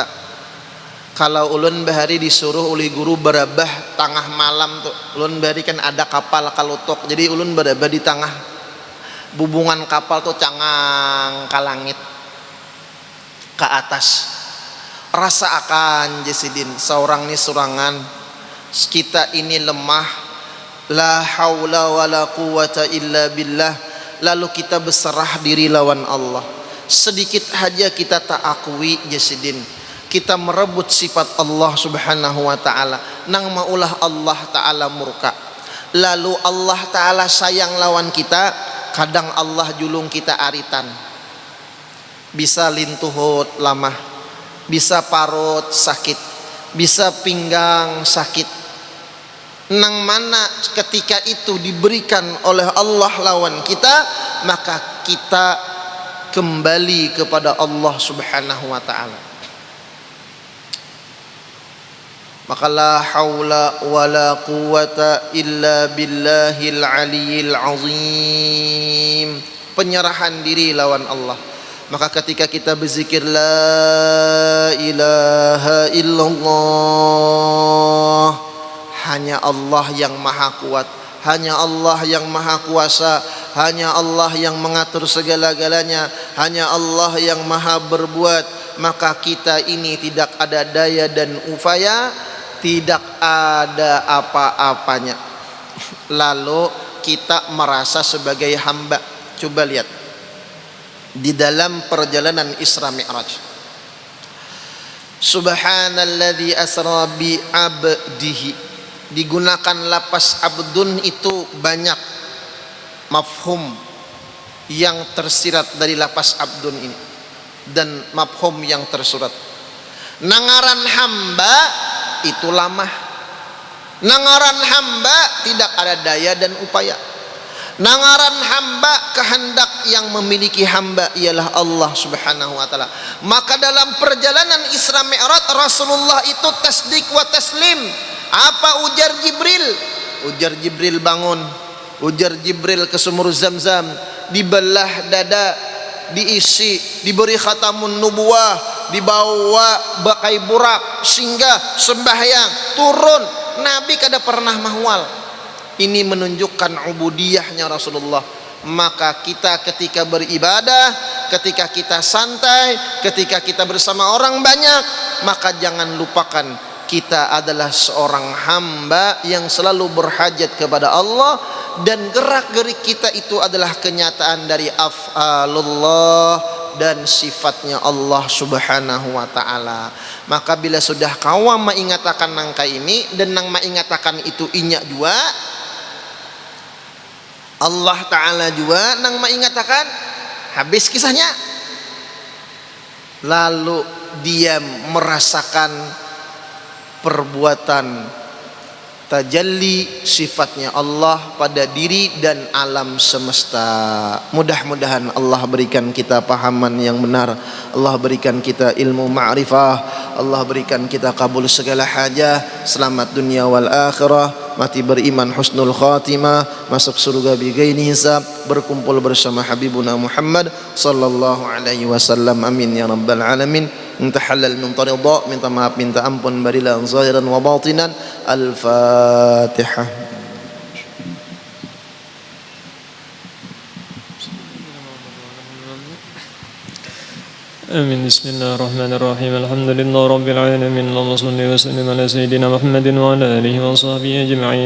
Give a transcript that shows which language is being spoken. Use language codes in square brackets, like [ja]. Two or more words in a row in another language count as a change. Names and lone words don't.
[bjn] Kalau ulun bahari disuruh oleh guru barabah tengah malam tuh, ulun bahari kan ada kapal kalutok, jadi ulun barabah di tengah bubungan kapal tuh, cangang ke langit ke atas. Rasa akan Jasidin seorang nih surangan, kita ini lemah, [ar] لا حول ولا قوة إلا بالله, [bjn] lalu kita berserah diri lawan Allah. [id] Sedikit saja kita tak akui Jasidin, kita merebut sifat Allah [ar] سبحانه وتعالى, [bjn] nang maulah Allah ta'ala murka. Lalu Allah ta'ala sayang lawan kita, kadang Allah julung kita aritan, bisa lintuhut lamah, bisa parut sakit, bisa pinggang sakit. [id] Nang mana ketika itu diberikan oleh Allah lawan kita, maka kita kembali kepada Allah [ar] سبحانه وتعالى. Maka لا حول ولا قوة إلا بالله العلي العظيم, [id] penyerahan diri lawan Allah. Maka ketika kita berzikir [ar] لا إله إلا الله, [id] hanya Allah yang maha kuat, hanya Allah yang maha kuasa, hanya Allah yang mengatur segala-galanya, hanya Allah yang maha berbuat. Maka kita ini tidak ada daya dan upaya, tidak ada apa-apanya. Lalu kita merasa sebagai hamba. Coba lihat di dalam perjalanan Isra Mi'raj, [ar] سبحان الذي أسرى بعبده, [id] digunakan lapas abdun itu banyak mafhum yang tersirat dari lapas abdun ini dan mafhum yang tersurat. [bjn] Nangaran hamba itu lamah, nangaran hamba tidak ada daya dan upaya. Nangaran hamba, kehendak yang memiliki hamba ialah Allah [ar] سبحانه وتعالى. [id] Maka dalam perjalanan Isra Mi'raj, Rasulullah itu [ar] تصديق وتسليم. [bjn] Apa ujar Jibril? Ujar Jibril bangun, ujar Jibril ke sumur Zamzam, dibelah dada, diisi, diberi khatamun nubuwah, dibawa bakai burak, singgah, sembahyang, turun. Nabi kada pernah mahwal. [id] Ini menunjukkan ubudiyahnya Rasulullah. Maka kita ketika beribadah, ketika kita santai, ketika kita bersama orang banyak, maka jangan lupakan kita adalah seorang hamba yang selalu berhajat kepada Allah, dan gerak-gerik kita itu adalah kenyataan dari af'alullah dan sifatnya Allah [ar] سبحانه وتعالى. [bjn] Maka bila sudah kawam mengatakan nangka ini dan nang mengatakan itu inya jua, Allah ta'ala juga nang mengatakan, habis kisahnya. [id] Lalu dia merasakan perbuatan tajalli sifatnya Allah pada diri dan alam semesta. Mudah-mudahan Allah berikan kita pahaman yang benar, Allah berikan kita ilmu ma'rifah, Allah berikan kita kabul segala hajah, selamat dunia [ar] والآخرة, [id] mati beriman, [ar] حسن الخاتمة, [id] masuk surga [ar] بغير حساب, [id] berkumpul bersama Habibuna Muhammad [ar] صلى الله عليه وسلم. آمين يا رب العالمين. [id] Minta halal, minta ridha, minta maaf, minta ampun, barilah [ar] ظاهرا وباطنا. Al-Fatihah. آمين. بسم الله الرحمن الرحيم. الحمد لله رب العالمين. اللهم صل وسلم على سيدنا محمد وعلى آله وصحبه أجمعين.